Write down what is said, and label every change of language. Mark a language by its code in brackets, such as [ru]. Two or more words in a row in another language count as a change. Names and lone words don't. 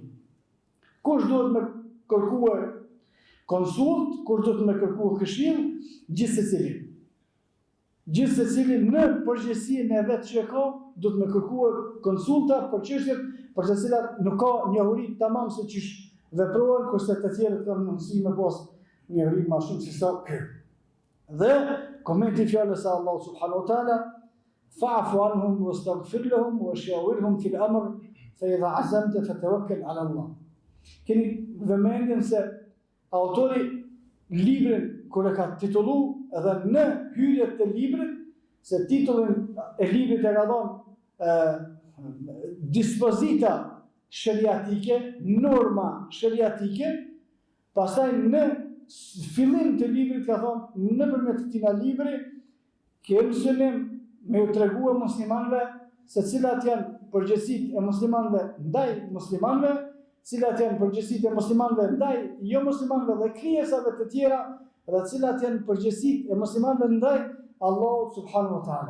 [sq] Kush duhet me kërkuar konsult, kur duhet me kërkuar këshill, gjithsecili në përgjegjësinë e vet që ka, duhet me kërkuar konsulta për çështjet për të cilat nuk ka njohuri tamam se çish veprojnë, kurse të tjerët kanë mundësi me pas njohuri më shumë se sa ky. Dhe komenti fjalës së Allahut [ar] سبحانه وتعالى فاعف عنهم واستغفر لهم وشاورهم في الأمر فإذا عزمت فتوكل على الله. [sq] Keni vëmendjen se autori librin kur e ka titullu edhe në hyrjet të librit, se titullin e librit e ka dhënë dispozita shariatike, norma shariatike, pastaj në fillim të librit ka thonë nëpërmjet këtij libri kemi synim me u tregua muslimanëve se cilat janë përgjegjësitë e muslimanëve ndaj muslimanëve, cilat janë përgjegjësitë e muslimanëve ndaj jo muslimanëve dhe krijesave të tjera, dhe cilat janë përgjegjësitë e muslimanëve ndaj Allahut [ar] سبحانه وتعالى.